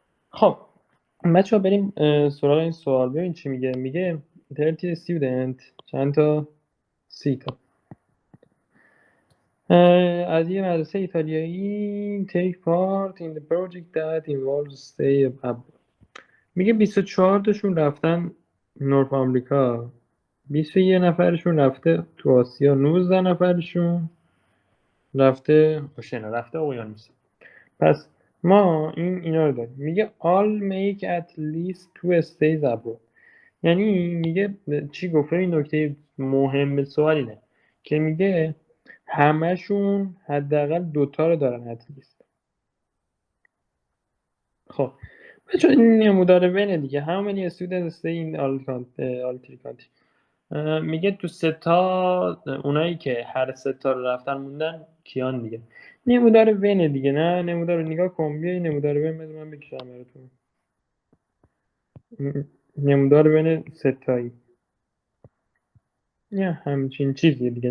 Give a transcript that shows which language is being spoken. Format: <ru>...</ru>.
<fa>خب بچه ها بریم سراغ این سوال. ببین چی میگه 30 student چند تا 30 تا از یه مدرسه ایتالیایی</fa> <en>take part in the project that involves stay abroad.</en> <fa>میگه 24 تاشون رفتن نورف آمریکا، 21 نفرشون رفته تو آسیا، 19 نفرشون رفته اقیانوس. پس ما اینا رو داریم. میگه</fa> <en>all make at least 2 stays abroad.</en> <fa>یعنی میگه چی گفته؟ این نکته مهم سوال اینه که میگه همشون حداقل 2 تا رو دارن اتلیست. خب چون این نمودار ونه دیگه</fa> <en>how many students stay in all three countries.</en> <fa>میگه تو 3 تا اونایی که هر 3 تا رو رفتن موندن کیان دیگه. نمودار ونه دیگه. نه نمودار رو نگاه کن، بیا این نمودار ون بذار من بکشم براتون. نمودار ون 3 تایی یا همچین چیزی دیگه.</fa>